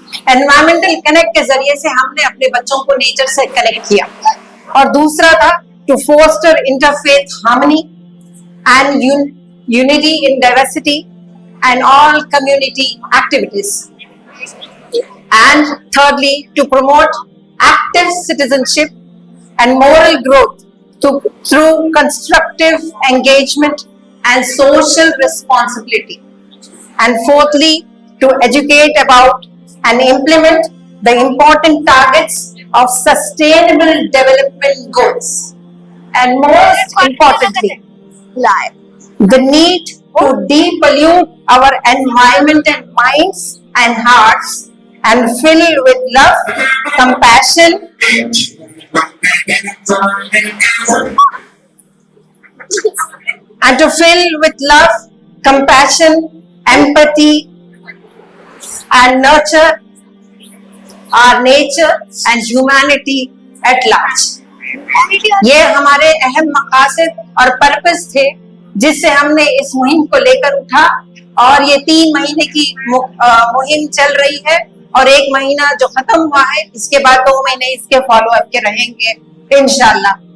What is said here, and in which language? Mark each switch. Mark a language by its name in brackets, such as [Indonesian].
[Hindi] Environmental connect के जरिए से हमने अपने बच्चों को नेचर से कनेक्ट किया और दूसरा था [English] to foster interfaith harmony and unity in diversity and all community activities. And thirdly, to promote active citizenship and moral growth through constructive engagement and social responsibility. And fourthly, to educate about and implement the important targets of sustainable development goals. And most importantly, the need to depollute our environment and minds and hearts and fill with love, compassion, and to fill with love, compassion, empathy, and nurture our nature and humanity at large. [Hindi] ये हमारे अहम मकासद और purpose थे जिससे हमने इस मुहिम को लेकर उठा और ये 3 महीने की मुहिम चल रही है और 1 महीना जो खत्म हुआ है इसके बाद 2 महीने इसके फॉलो अप के रहेंगे इंशाल्लाह।